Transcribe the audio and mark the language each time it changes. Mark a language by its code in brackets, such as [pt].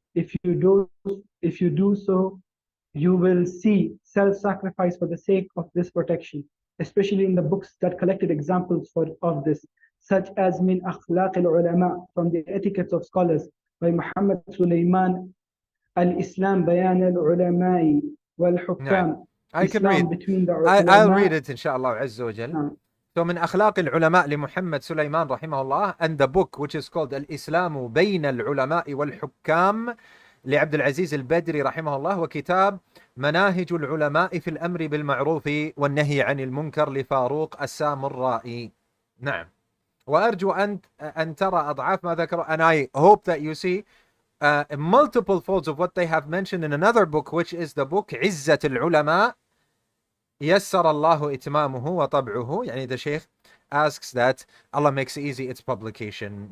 [en] If you do so, you will see self-sacrifice for the sake of this protection, especially in the books that collected examples of this, such as Min Akhlaq al-Ulama, from the etiquettes of scholars, by Muhammad Sulaiman, Al-Islam Bayan al-Ulama'i wal-Hukkam. I can read. Between the I'll read it, inshallah Azza wa Jal. [ar] So من أخلاق العلماء لمحمد سليمان رحمه الله, [en] and the book which is called [ar] الإسلام بين العلماء والحكام لعبدالعزيز البدري رحمه الله, وكتاب مناهج العلماء في الأمر بالمعروف والنهي عن المنكر لفاروق السامرائي. نعم. وأرجو أن ترى أضعاف ما ذكروا, [en] and I hope that you see multiple folds of what they have mentioned in another book, which is the book [ar] عزة العلماء يسر الله إتمامه وطبعه. [en] يعني the Sheikh asks that Allah makes easy its publication.